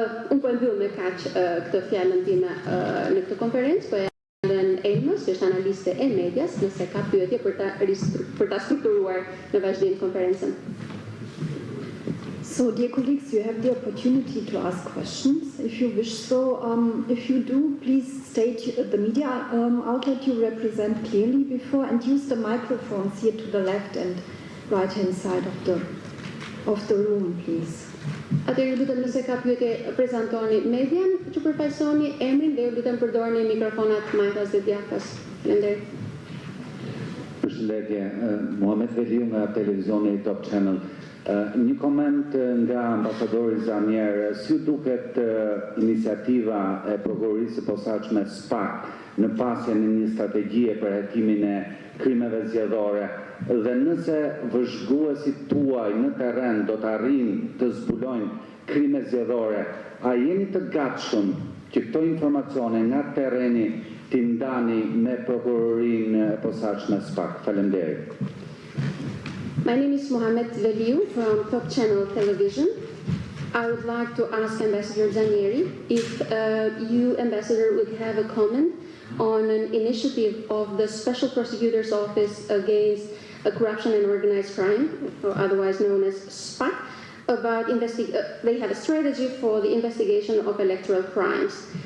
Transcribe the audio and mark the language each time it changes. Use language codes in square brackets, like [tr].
[sq] Unë po e mbyll me kaq këtë fjalën time në këtë konferencë, po Ellen Elmës, që është analiste e medias, nëse ka pyetje për ta strukturuar në vazhdim konferencën. [en] So, dear colleagues, you have the opportunity to ask questions if you wish. So, if you do, please state the media outlet you represent clearly before and use the microphones here to the left and right-hand side of the room, please. [sq] Atëherë lutem nëse ka pyetje prezantoni median, që përfaqësoni emrin dhe lutem përdorni mikrofonat majtas dhe djathtas. Faleminderit. Përshëndetje, Muhamet Veliu nga televizioni Top Channel. Një koment nga ambasadori Zamier, si duket iniciativa e prokurorisë së posaçme SPAK në pasjen e një strategjie për hetimin e krimeve zgjedhore dhe nëse vëzhguesit tuaj në terren do të arrijnë të zbulojnë krime zgjedhore, a jeni të gatshëm që këto informacione nga terreni t'i ndani me prokurorinë e posaçme SPAK? Faleminderit. [en] My name is Mohamed Veliu from Top Channel Television. I would like to ask Ambassador Zanieri if you, Ambassador, would have a comment on an initiative of the Special Prosecutor's Office against Corruption and Organized Crime, or otherwise known as SPAC, about they have a strategy for the investigation of electoral crimes.